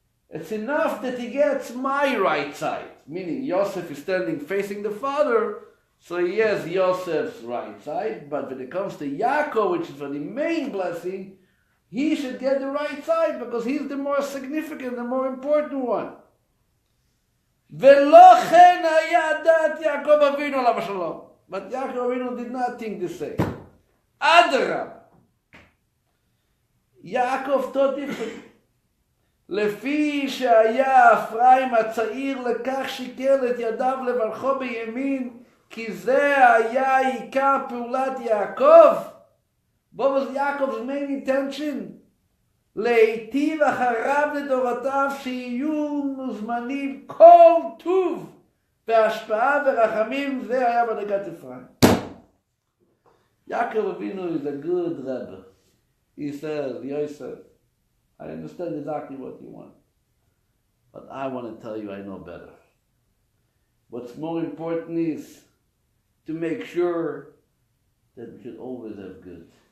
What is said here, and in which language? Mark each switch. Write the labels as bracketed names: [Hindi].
[English] It's enough that he gets my right side, meaning Yosef is standing facing the father, so he has Yosef's right side, but when it comes to Yaakov, which is for the main blessing, he should get the right side because he's the more significant, the more important one. [Hebrew] ולא כן היה דעת יעקב אבינו עליו השלום. [English] But Yaakov Avinu did not think the same. Adrab. Yaakov thought different. [Hebrew] לפי שהיה אפרים הצעיר לכך שיקל את ידיו לברכו בימין, כי זה היה עיקר פעולת יעקב. [English] What was Yaakov's main intention? [Hebrew] להיטיב אחריו לדורותיו שיהיו מוזמנים כל טוב בהשפעה ורחמים, זה היה בדרגת אפרים. [English] Yaakov Avinu is a good Rebbe. He said, Yosef, I understand exactly what you want, but I want to tell you I know better. What's more important is to make sure that we should always have good.